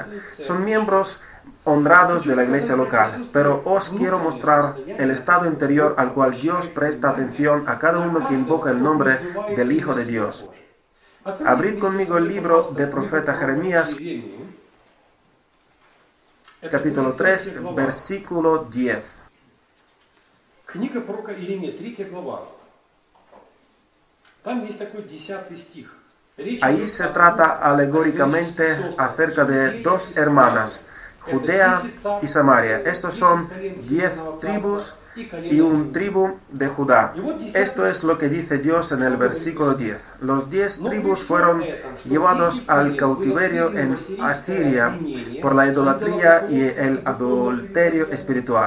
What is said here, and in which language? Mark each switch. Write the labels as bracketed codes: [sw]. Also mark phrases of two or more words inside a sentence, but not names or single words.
[es] Son miembros honrados de la iglesia local, pero os quiero mostrar el estado interior al cual Dios presta atención a cada uno que invoca el nombre del Hijo de Dios. Abrid conmigo el libro del profeta Jeremías, capítulo 3, versículo 10. [ru] Книга пророка Иеремии, 3 глава. Там есть такой 10 стих. [es] Ahí se trata alegóricamente acerca de dos hermanas, Judea y Samaria. Estos son 10 tribus y un tribu de Judá. Esto es lo que dice Dios en el versículo 10. Los 10 tribus fueron llevados al cautiverio en Asiria por la idolatría y el adulterio espiritual.